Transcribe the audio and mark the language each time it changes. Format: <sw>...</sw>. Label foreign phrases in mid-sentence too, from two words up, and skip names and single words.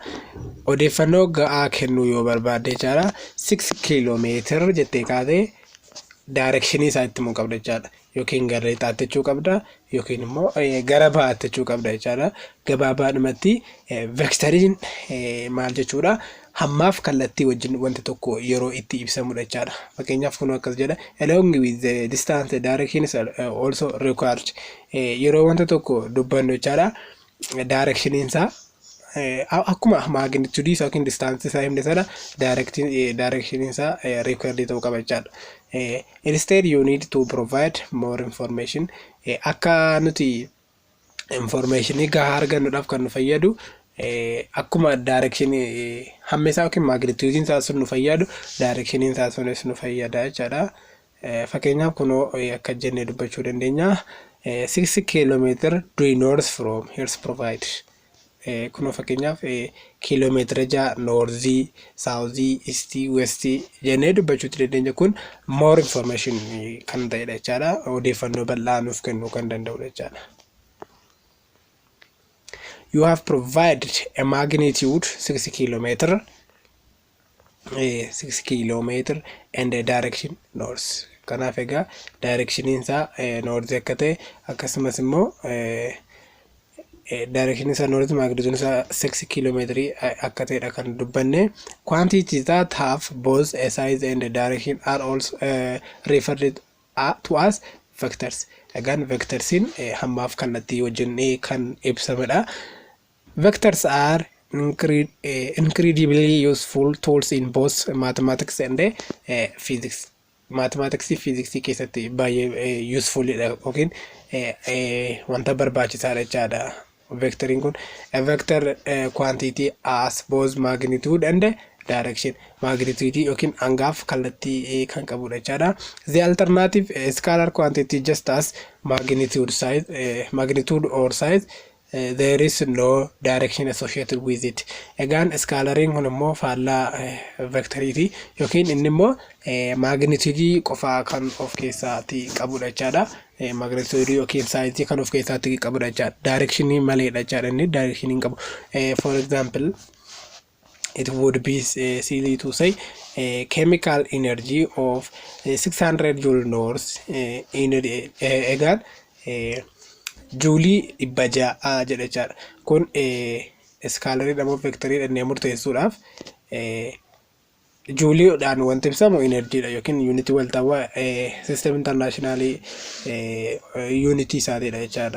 <om>Odeeffannoo gahaa kennu yoo barbaadde jechaadha 6 kiiloomeetira jettee kaatee directionii isaa itti himuu qabda jechaadha. Yookiin gara lixaatti jechuu qabda yookiin immoo gara bahaatti jechuu qabda jechaadha. Gabaabaadhumatti vectoriin maal jechuudha? Hammaaf kallattii wajjin wanti tokko yeroo itti ibsamudha jechaadha. Fakkeenyaaf kun akkas jedha.</om> <en>Along with the distance direction is also required.</en> <om>Yeroo wanta tokko dubbannu jechaadha. Directionin isaa akkuma magnitude isaa yookiin distance isaa himne sana directionin isaa required ta'uu qaba jechaadha.</om> <en>Instead you need to provide more information.</en> <om>Akka nuti information gahaa argannuudhaaf kan nu fayyadu akkuma direction hamma isaa yookiin magnitude isaa sun nu fayyadu direction isaa sunis nu fayyada jechaadha. Fakkeenyaaf kunoo akka jennee dubbachuu dandeenya 6</om> <en>kilometer due north from here's provide</en> <om>kunoo fakkeenyaaf kiiloomeetira 6 northii southii eastii westii jennee dubbachuu dandeenya. Kun</om> <en>more information</en> <om>kan ta'edha jechaadha. Odeeffannoo bal'aa nuuf kennuu kan danda'udha jechaadha.</om> <en>You have provided a magnitude 6 kilometer 6 kilometer and a direction north.</en> <om>Kanaaf egaa direction isaa north akka ta'e akkasumas immoo direction isaa north magnitude isaa 6 kilometer akka ta'edha kan dubbanne.</om> <en>Quantities that have both a size and a direction are also referred to as vectors. Again vectors</en> <om>in hammaaf kallattii wajjin kan ibsamedha.</om> <en>Vectors are incredibly useful tools in both mathematics and physics. Mathematics physics</en> <om>keessatti baay'ee useful dha yookiin wanta barbaachisaadha jechaadha.</om> <en>Vectoring kun a vector quantity as both magnitude and direction.</en> <om>Magnitude yookiin hangaaf kallattii kan qabudha jechaadha.</om> <en>The alternative scalar quantity just as magnitude or size there is no direction associated with it.</en> <om>Again scalaring kun immoo faallaa vectoriti yookiin inni immoo magnitude qofaa kan of keessaatti qabudha jechaadha. Magnitude yookiin size kan of keessaatti qabudha jechaadha. Direction maleedha jechaadha inni direction hin qabu.</om> <en>For example it would be silly to say chemical energy of 600 joule north again</en> <om>Juulii 600 jedha jechaadha. Kun skalarii dhamoo vectorii dhannee murteessuudhaaf juuliidhaan wanti ibsamu enerjiidha yookiin unity waltawaa</om> <en>system international</en> <om>unity isaatiidha jechaadha.</om>